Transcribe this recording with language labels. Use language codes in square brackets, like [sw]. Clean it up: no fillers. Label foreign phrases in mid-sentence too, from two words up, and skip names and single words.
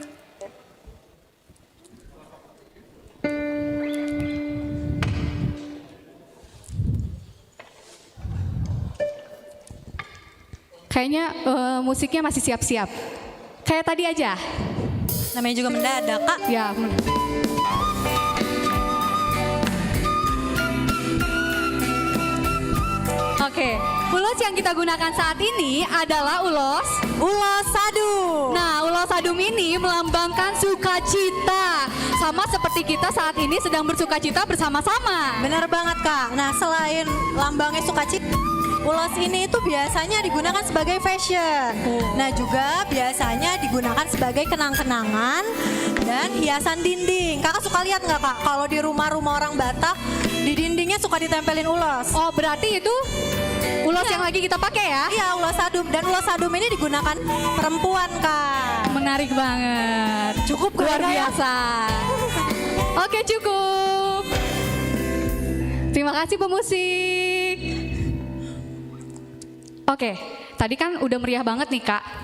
[id] Kayaknya musiknya masih siap-siap. Kayak tadi aja. Namanya juga mendadak Kak. Ya. Oke. Ulos ulos yang kita gunakan saat ini adalah ulos sadum. Nah, ulos sadum ini melambangkan sukacita. Sama seperti kita saat ini sedang bersukacita bersama-sama. Benar banget Kak. Nah selain lambangnya sukacita, ulos ini itu biasanya digunakan sebagai fashion. Nah juga biasanya digunakan sebagai kenang-kenangan dan hiasan dinding. Kakak suka lihat nggak Kak? Kalau di rumah-rumah orang Batak, di dindingnya suka ditempelin ulos. Oh, berarti itu ulos yang lagi kita pakai ya? Iya, ulos sadum. Dan ulos sadum ini digunakan perempuan Kak. Menarik banget. Cukup luar Kak, ya? biasa. Oke, cukup. Terima kasih pemusik. Oke, tadi kan udah meriah banget nih Kak.